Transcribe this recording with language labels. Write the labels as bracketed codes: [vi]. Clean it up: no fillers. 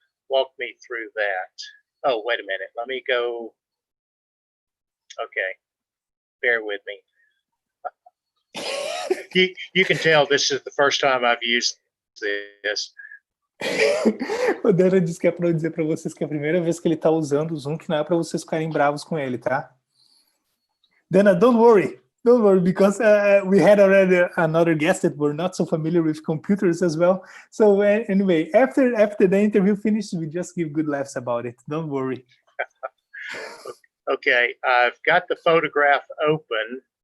[en] Walk me through that. Oh, wait a minute. Let me go. Okay. Bear with me. You can tell this is the first time I've used this. [pt] O Dana disse que é para eu dizer para vocês que é a primeira vez que ele está usando o Zoom, que não é para vocês ficarem bravos com ele, tá? [en] Dana, don't worry, because we had already another guest that were not so familiar with computers as well. So anyway, after the interview finishes, we just give good laughs about it. Don't worry. Okay, I've got the photograph open.